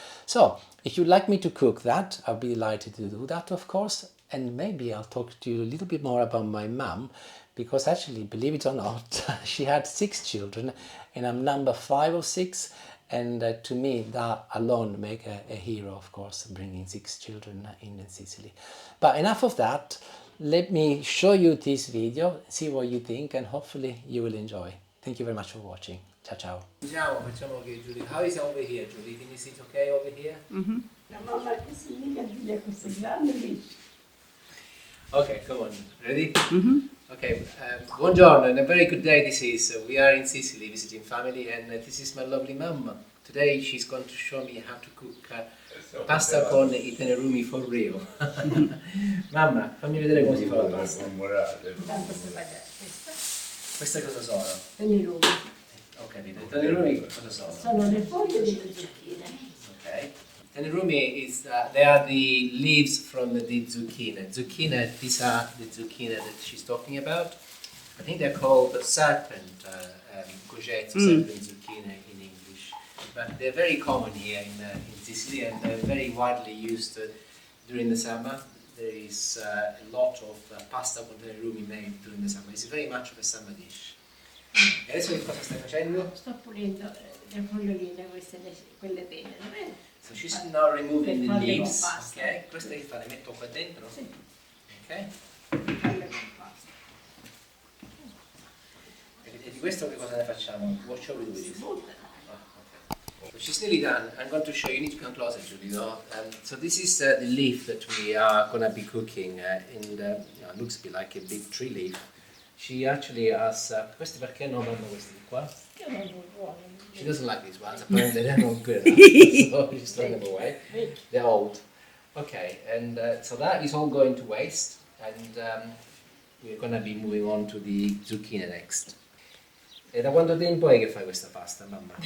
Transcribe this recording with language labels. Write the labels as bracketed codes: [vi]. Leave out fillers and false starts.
[en] So if you'd like me to cook that, I'll be delighted to do that, of course, and maybe I'll talk to you a little bit more about my mum, because actually, believe it or not, she had 6 children and I'm number 5 or 6, and to me that alone make a hero, of course, bringing 6 children in Sicily. But enough of that, let me show you this video, see what you think, and hopefully you will enjoy. Thank you very much for watching. [it] Ciao ciao. Facciamo che [en] Julie, how is it over here, Julie? Can you sit okay over here? [it] La mamma cucina di questo grande dish. [en] Okay, come on. Ready? Okay, buongiorno and a very good day this is. We are in Sicily visiting family, and this is my lovely mum. Today she's going to show me how to cook pasta con I tenerumi for real. [it] Mamma, fammi vedere come si fa la pasta. Tanto si fa Queste cosa sono? Tenerumi. Ho capito. I tenerumi cosa sono? Sono le foglie delle zucchine. [en] Okay. Tenerumi is, they are the leaves from the zucchini. Zucchini, these are the zucchini that she's talking about. I think they're called serpent, courgettes, serpent zucchini in English. But they're very common here in Sicily, and they're very widely used during the summer. There is a lot of pasta con tenerumi made during the summer. It's very much of a summer dish. [it] E adesso che cosa stai facendo? Sto pulendo le foglioline, queste, quelle belle, va bene? [en] So she's now removing the [it] Falle con [en] leaves. [it] pasta. Ok, queste che fa? Le metto qua dentro? Sì, Ok. falle con pasta. E di questo che cosa ne facciamo? [en] What shall we do with [it] Si [en] this? [it] buttano. [en] So she's nearly done. I'm going to show you. You need to come closer, Julie. No? So this is the leaf that we are going to be cooking, and it looks a bit like a big tree leaf. She actually has. [it] Questi perché non vanno questi qua? Che non sono buone. [en] She doesn't like these ones. Apparently they're not good enough, so she's throwing them away. They're old. Okay, and so that is all going to waste, and we're going to be moving on to the zucchini next. [it] E da quanto tempo è che fai questa pasta, mamma?